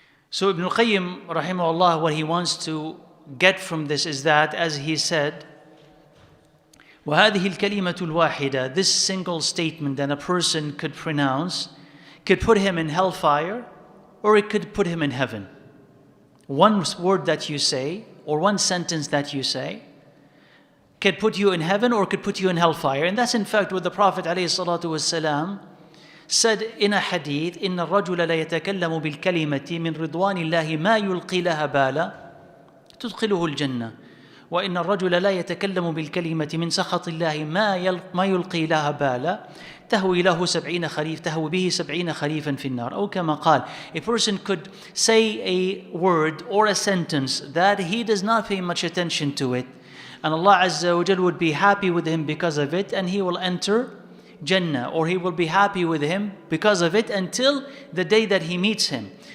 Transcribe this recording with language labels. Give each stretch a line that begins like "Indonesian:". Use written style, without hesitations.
English: So Ibn al-Qayyim rahimahullah, what he wants to get from this is that, as he said,
Arabic: وَهَذِهِ الْكَلِمَةُ الْوَاحِدَةِ,
English: this single statement that a person could pronounce could put him in hellfire, or it could put him in heaven. One word that you say, or one sentence that you say, could put you in heaven or could put you in hellfire. And that's in fact what the Prophet ﷺ said in a hadith,
Arabic: إِنَّ الرَّجُلَ لَا يَتَكَلَّمُ بِالْكَلِمَةِ مِنْ رِضْوَانِ اللَّهِ مَا يُلْقِي لَهَا بَالًا تُدْخِلُهُ الْجَنَّةِ وإن الرجل لا يتكلم بالكلمة من سخط الله ما يلقي لها بالا تهوي له 70 خريف تهوي به 70 خريفا في النار. أو كما قال,
English: a person could say a word or a sentence that he does not pay much attention to it, and Allah Azza wa Jal would be happy with him because of it, and he will enter Jannah, or he will be happy with him because of it until the day that he meets him.